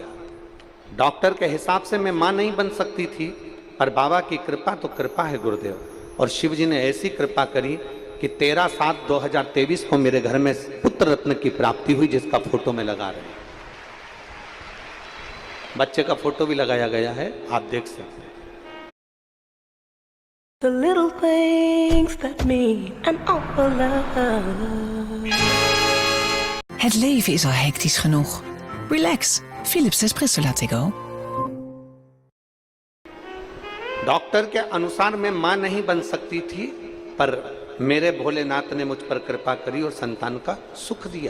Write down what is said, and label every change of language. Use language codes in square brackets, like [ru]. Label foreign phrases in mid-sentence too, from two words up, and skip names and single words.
[hi] डॉक्टर के हिसाब से मैं मां नहीं बन सकती थी, पर बाबा की कृपा तो कृपा है गुरुदेव। और शिव जी ने ऐसी कृपा करी कि 13/7/2023 को मेरे घर में पुत्र रत्न की प्राप्ति हुई, जिसका फोटो में लगा रहे हैं। बच्चे का फोटो भी लगाया गया है, आप देख सकते हैं। [en] The little things that mean an awful lot. [nl] Het leven is al hectisch genoeg. Relax, Philips Espresso Latte Go. [hi] डॉक्टर के अनुसार मैं मां नहीं बन सकती थी, पर मेरे भोलेनाथ ने मुझ पर कृपा करी और संतान का सुख दिया।